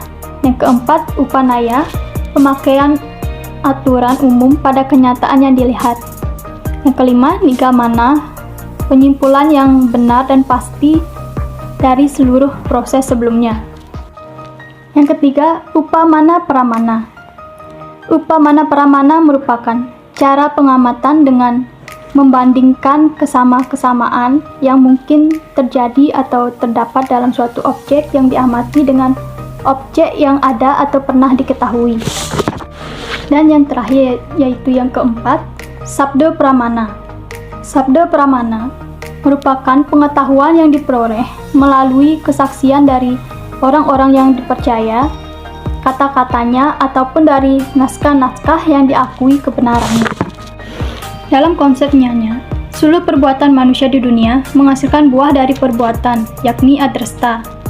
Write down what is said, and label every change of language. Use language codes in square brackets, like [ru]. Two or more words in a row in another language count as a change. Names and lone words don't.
[id] Yang keempat, upanaya, pemakaian aturan umum pada kenyataan yang dilihat. Yang kelima, nigamana, penyimpulan yang benar dan pasti dari seluruh proses sebelumnya. Yang ketiga, upamana pramana. Upamana pramana merupakan cara pengamatan dengan membandingkan kesamaan yang mungkin terjadi atau terdapat dalam suatu objek yang diamati dengan objek yang ada atau pernah diketahui. Dan yang terakhir, yaitu yang keempat, sabda pramana. Sabda pramana merupakan pengetahuan yang diperoleh melalui kesaksian dari orang-orang yang dipercaya, kata-katanya, ataupun dari naskah-naskah yang diakui kebenarannya. Dalam konsep Nyanya, seluruh perbuatan manusia di dunia menghasilkan buah dari perbuatan, yakni adrasta.